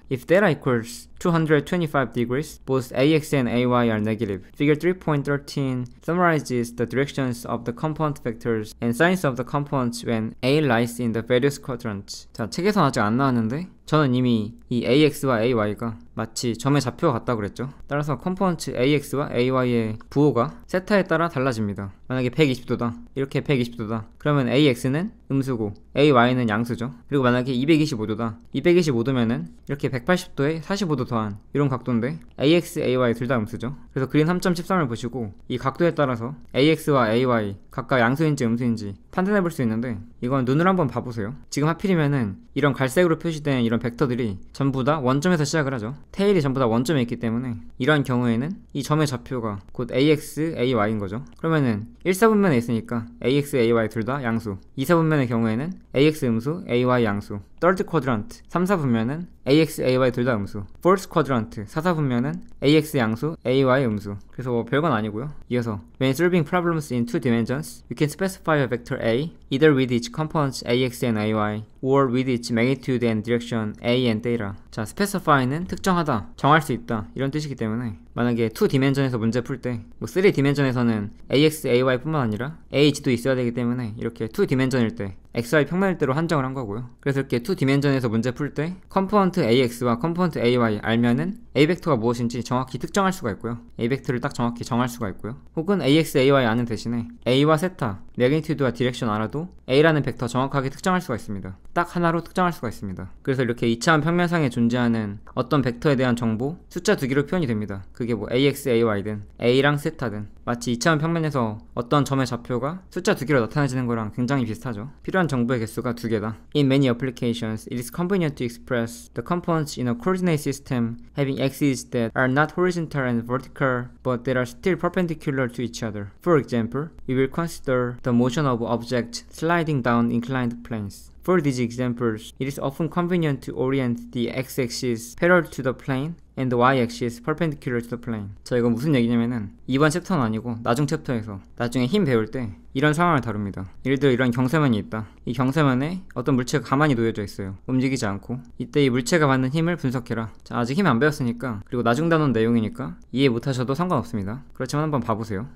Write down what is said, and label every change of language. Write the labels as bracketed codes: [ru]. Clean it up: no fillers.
[en] If theta equals 225 degrees, both AX and AY are negative. Figure 3.13 summarizes the directions of the component vectors and signs of the components when A lies in the various quadrants. [ko] 자, 책에서는 아직 안 나왔는데 저는 이미 이 AX와 AY가 마치 점의 좌표가 같다고 그랬죠. 따라서 컴포넌트 AX와 AY의 부호가 세타에 따라 달라집니다. 만약에 120도다, 이렇게 120도다, 그러면 AX는 음수고 AY는 양수죠. 그리고 만약에 225도다, 225도면은 이렇게 180도에 45도 더한 이런 각도인데 AX, AY 둘 다 음수죠. 그래서 그림 3.13을 보시고 이 각도에 따라서 AX와 AY 각각 양수인지 음수인지 판단해 볼 수 있는데, 이건 눈으로 한번 봐보세요. 지금 하필이면은 이런 갈색으로 표시된 이런 벡터들이 전부 다 원점에서 시작을 하죠. 테일이 전부 다 원점에 있기 때문에 이러한 경우에는 이 점의 좌표가 곧 AX, AY인 거죠. 그러면은 1사분면에 있으니까 AX, AY 둘 다 양수, 2사분면의 경우에는 AX 음수, AY 양수, third quadrant 3사분면은 AX, AY 둘 다 음수, fourth quadrant 4사분면은 AX 양수, AY 음수. 그래서 뭐 별건 아니고요. [en] 이어서 when solving problems in two dimensions, you can specify a vector A either with its components AX and AY or with its magnitude and direction A and theta. [ko] 자, specify는 특정하다, 정할 수 있다 이런 뜻이기 때문에 만약에 2디멘전에서 문제 풀 때 뭐 3디멘전에서는 AX, AY 뿐만 아니라 AH도 있어야 되기 때문에 이렇게 2디멘전일 때 XY 평면일 대로 한정을 한 거고요. 그래서 이렇게 2디멘전에서 문제 풀 때 컴포넌트 AX와 컴포넌트 AY 알면은 A 벡터가 무엇인지 정확히 특정할 수가 있고요. A 벡터를 딱 정확히 정할 수가 있고요. 혹은 AX, AY 아는 대신에 A와 세타, 매그니튜드와 디렉션 알아도 A라는 벡터 정확하게 특정할 수가 있습니다. 딱 하나로 특정할 수가 있습니다. 그래서 이렇게 2차원 평면상에 존재하는 어떤 벡터에 대한 정보 숫자 두 개로 표현이 됩니다. 그게 뭐 AX, AY든 A랑 세타든 마치 2차원 평면에서 어떤 점의 좌표가 숫자 두 개로 나타내지는 거랑 굉장히 비슷하죠. 필요한 정보의 개수가 두 개다. [en] In many applications, it is convenient to express the components in a coordinate system having axes that are not horizontal and vertical, but that are still perpendicular to each other. For example, we will consider the motion of objects sliding down inclined planes. For these examples, it is often convenient to orient the x-axis parallel to the plane and the y-axis perpendicular to the plane. [ko] 자, 이거 무슨 얘기냐면은 이번 챕터는 아니고 나중 챕터에서 나중에 힘 배울 때 이런 상황을 다룹니다. 예를 들어 이런 경사면이 있다. 이 경사면에 어떤 물체가 가만히 놓여져 있어요. 움직이지 않고. 이때 이 물체가 받는 힘을 분석해라. 자, 아직 힘 안 배웠으니까, 그리고 나중 단원 내용이니까 이해 못하셔도 상관없습니다. 그렇지만 한번 봐보세요.